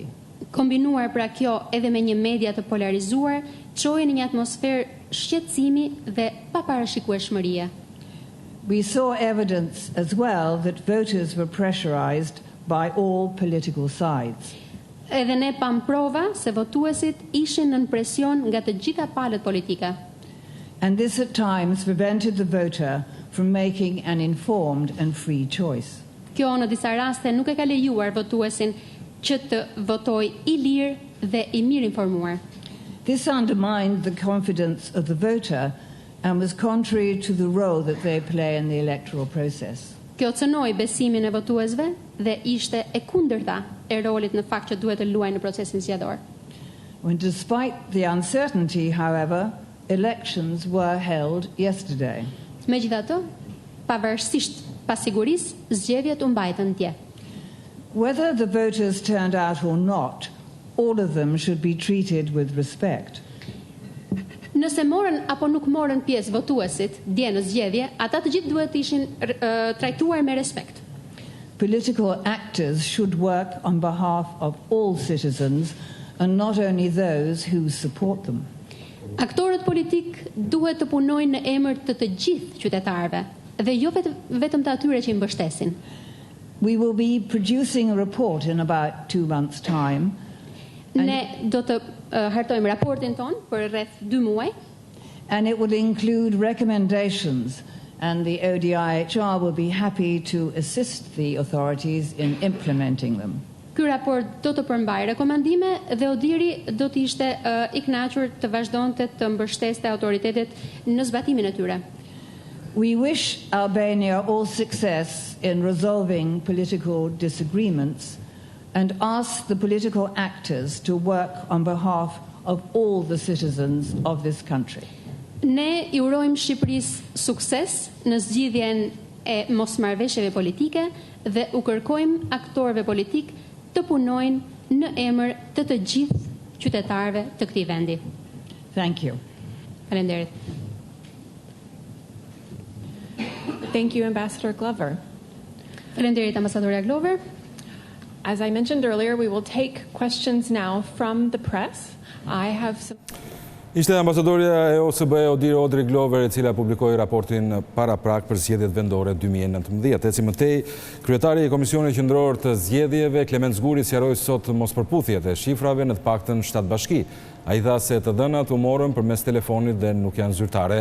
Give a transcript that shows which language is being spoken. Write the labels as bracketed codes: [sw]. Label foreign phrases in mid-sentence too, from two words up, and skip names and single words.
[sq] Kombinuar pra kjo edhe me një media të polarizuar, çoi në një atmosferë shqetësimi dhe paparashikueshmërie. [en] We saw evidence as well that voters were pressurized by all political sides. [sq] Edhe ne pam prova se votuesit ishin nën presion nga të gjitha palët politike. [en] And this at times prevented the voter from making an informed and free choice. [sq] Kjo në disa raste nuk e ka lejuar votuesin që të votojë i lirë dhe i mirë informuar. [en] This undermined the confidence of the voter and was contrary to the role that they play in the electoral process. [sq] Kjo cënoi besimin e votuesve dhe ishte e kundërta e rolit në fakt që duhet të luajë në procesin zgjedhor. [en] When despite the uncertainty, however, elections were held yesterday. [sq] Megjithatë, pavarësisht pasigurisë, zgjedhjet u mbajtën dje. [en] Whether the voters turned out or not, all of them should be treated with respect. [sq] Nëse morën apo nuk morën pjesë votuesit dje në zgjedhje, ata të gjithë duhet të ishin trajtuar me respekt. [en] Political actors should work on behalf of all citizens and not only those who support them. [sq] Aktorët politik duhet të punojnë në emër të të gjithë qytetarëve dhe jo vetëm të atyre që i mbështesin. [en] We will be producing a report in about 2 months' time. [sq] Ne do të hartojmë raportin ton për rreth 2 muaj. [en] And it will include recommendations, and the ODIHR will be happy to assist the authorities in implementing them. [sq] Ky raport do të përmbajë rekomandime dhe Odiri do të ishte i kënaqur të vazhdonte të mbështeste autoritetet në zbatimin e tyre. [en] We wish Albania all success in resolving political disagreements and ask the political actors to work on behalf of all the citizens of this country. [sq] Ne i urojmë Shqipërisë sukses në zgjidhjen e mosmarrëveshjeve politike dhe u kërkojmë aktorëve politik të punojnë në emër të të gjithë qytetarëve të këtij vendi. [en] Thank you. [sq] Faleminderit. [en] Thank you, Ambassador Glover. [sq] Faleminderit ambasadorja Glover. [en] As I mentioned earlier, we will take questions now from the press. I have some... [sq] Ishte ambasadorja e OSBE Odir Odri Glover, e cila publikoi raportin para prak për zgjedhjet vendore 2019. Eci mëtej, kryetari i Komisionit Qendror të Zgjedhjeve, Klement Zguri, sqaroi sot mospërputhjet e shifrave në të paktën 7 bashki. Ai tha se të dhënat u morën përmes telefonit dhe nuk janë zyrtare.